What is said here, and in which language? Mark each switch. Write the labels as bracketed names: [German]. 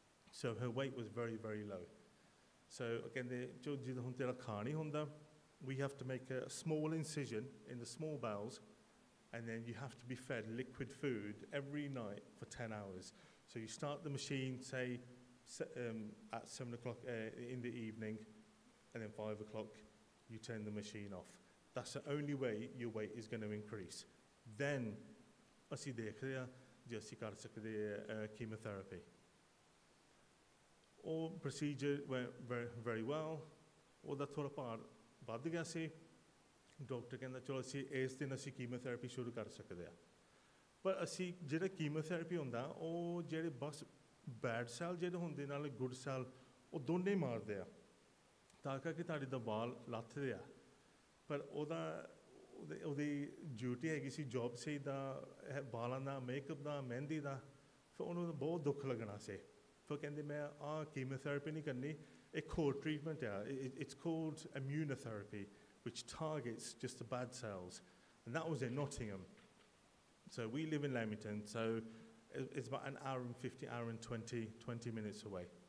[English] So her weight was very, very low. So again, [Punjabi] jo jid hun tera kha nahi hunda, [English] we have to make a small incision in the small bowels, and then you have to be fed liquid food every night for 10 hours. So you start the machine, say, at 7 o'clock in the evening, and then 5 o'clock, you turn the machine off. That's the only way your weight is going to increase. [Punjabi] Then, ਅਸੀਂ ਦੇਖਦੇ ਹਾਂ ਜੇ ਅਸੀਂ ਕਰ ਸਕਦੇ ਹਾਂ chemotherapy. [English] All procedure went very, very well. [Punjabi] ਉਹਦਾ ਥੋੜਾ ਭਾਰ ਵੱਧ ਗਿਆ ਸੀ. ਡਾਕਟਰ ਕਹਿੰਦਾ ਚਲੋ ਅਸੀਂ ਇਸ ਦਿਨ ਅਸੀਂ chemotherapy ਸ਼ੁਰੂ ਕਰ ਸਕਦੇ ਹਾਂ. ਪਰ ਅਸੀਂ ਜਿਹੜਾ chemotherapy ਹੁੰਦਾ ਉਹ ਜਿਹੜੇ ਬਸ bad cell ਜਿਹੜੇ ਹੁੰਦੇ ਨਾਲ good cell ਉਹ ਦੋਨੇ ਮਾਰਦੇ ਆ. ਤਾਂ ਕਰਕੇ ਤੁਹਾਡੇ ਦਾ ਵਾਲ ਲੱਥਦੇ ਆ ਪਰ ਉਹਦੀ ਡਿਊਟੀ ਹੈਗੀ ਸੀ ਜੋਬ ਸੀ ਦਾ ਵਾਲਾਂ ਦਾ ਮੇਕਅਪ ਦਾ ਮਹਿੰਦੀ ਦਾ ਫਿਰ ਉਹਨੂੰ ਬਹੁਤ ਦੁੱਖ ਲੱਗਣਾ ਸੀ ਫਿਰ ਕਹਿੰਦੇ ਮੈਂ ਆਹ ਕੀਮੋਥੈਰੇਪੀ ਨਹੀਂ ਕਰਨੀ ਇੱਕ ਹੋਰ ਟ੍ਰੀਟਮੈਂਟ ਆ [English] it's called immunotherapy which targets just the bad cells and that was in Nottingham so we live in Leamington so it's about an hour and 50 hour and 20 minutes away